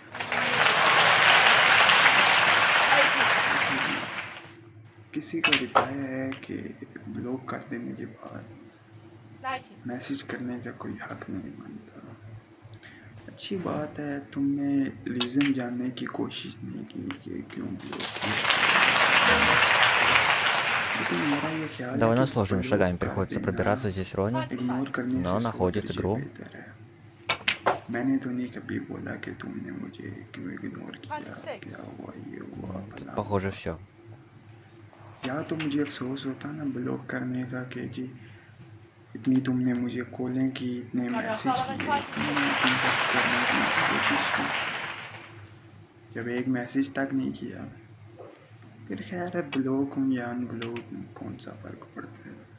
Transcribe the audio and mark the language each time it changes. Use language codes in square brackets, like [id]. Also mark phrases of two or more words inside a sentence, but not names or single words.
[hi] किसी का रिप्लाई है कि ब्लॉक कर देने के बाद मैसेज करने का कोई हक नहीं बनता। अच्छी बात है, तुमने रीज़न जानने की कोशिश नहीं की कि क्यों ब्लॉक किया। लेकिन मेरा ये ख्याल [ru] Довольно [hi] है कि [ru] сложными шагами [hi] ब्लॉक कर [ru] приходится [hi] देना [ru] пробираться здесь Рони, [hi] इग्नोर करने [ru] но [hi] से [ru] находит [hi] सोच [ru] игру. [hi] बेहतर है। मैंने तो नहीं कभी बोला कि तुमने मुझे क्यों इग्नोर किया, क्या हुआ, ये हुआ, फलां [ru] Похоже, [hi] हुआ। [ru] все. [hi] या तो मुझे अफसोस होता ना ब्लॉक करने का कि जी इतनी तुमने मुझे कॉलें की, इतने मैसेज किए, इतनी कांटेक्ट करने की कोशिश की, जब एक मैसेज तक नहीं किया, फिर खैर है ब्लॉक हूँ या अनब्लॉक हूँ, कौन सा फ़र्क पड़ता है।